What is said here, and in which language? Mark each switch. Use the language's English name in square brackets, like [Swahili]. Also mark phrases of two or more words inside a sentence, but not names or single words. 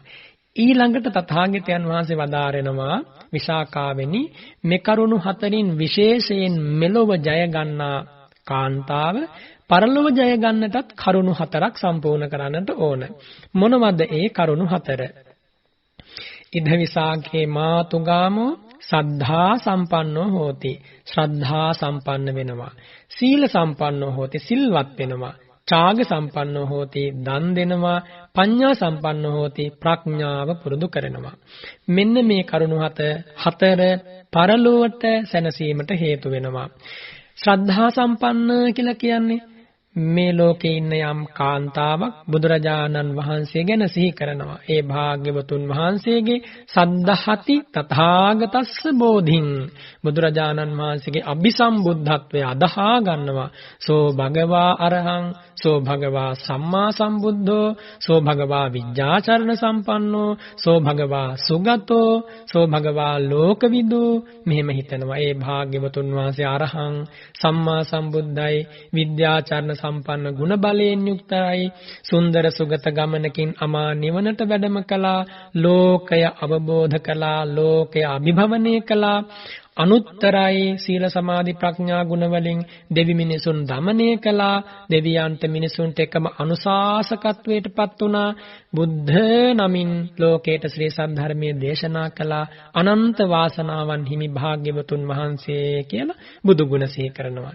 [Sinhala] ඊළඟට තථාගතයන් වහන්සේ වදාරනවා විශාකාවෙනි මේ කරුණු හතරින් විශේෂයෙන් මෙලොව ජය ගන්නා කාන්තාව පරලොව ජය ගන්නටත් කරුණු හතරක් සම්පූර්ණ කරන්නට ඕන. මොනවද ඒ කරුණු හතර? [Pali] ඉද විසාකේ මාතුගාමෝ සද්ධා සම්පන්නෝ හෝති, [Sinhala] ශ්‍රද්ධා සම්පන්න වෙනවා. [Pali] සීල සම්පන්නෝ හෝති, [Sinhala] සිල්වත් වෙනවා. [Pali] ඡාග සම්පන්නෝ හෝති, [Sinhala] දන් දෙනවා. [Pali] පඤ්ඤා සම්පන්නෝ හෝති, [Sinhala] ප්‍රඥාව පුරුදු කරනවා. මෙන්න මේ කරුණු හතර පරලොවට සැනසීමට හේතු වෙනවා. ශ්‍රද්ධා සම්පන්න කියලා කියන්නේ මේ ලෝකේ ඉන්න යම් කාන්තාවක් බුදුරජාණන් වහන්සේ ගැන සිහි කරනවා. ඒ භාග්‍යවතුන් වහන්සේගේ [Pali] සද්ධහති තථාගතස්ස බෝධින්, [Sinhala] බුදුරජාණන් වහන්සේගේ අභිසම්බුද්ධත්වය අදහා ගන්නවා. [Pali] සෝ භගවා අරහං, සෝ භගවා සම්මා සම්බුද්ධෝ, සෝ භගවා විජ්ජාචරණ සම්පන්නෝ, සෝ භගවා සුගතෝ, සෝ භගවා ලෝකවිදෝ. [Sinhala] මෙහෙම හිතනවා. ඒ භාග්‍යවතුන් වහන්සේ අරහං, සම්මා සම්බුද්ධයි, විද්‍යාචරණ සම්පන්න ගුණ බලයෙන් යුක්තයි, සුන්දර සුගත ගමනකින් අමා නිවනට වැඩම කළා, ලෝකය අවබෝධ කළා, ලෝකය අභිභවනය කළා, අනුත්තරයි සීල සමාධි ප්‍රඥා ගුණ වලින් දෙවි මිනිසුන් දමනය කළා, දෙවියන්ට මිනිසුන්ට එකම අනුශාසකත්වයටපත් වුණා, බුද්ධ නමින් ලෝකයට ශ්‍රී සද්ධර්මයේ දේශනා කළා, අනන්ත වාසනාවන් හිමි භාග්‍යවතුන් වහන්සේ කියලා බුදු ගුණ සිහි කරනවා.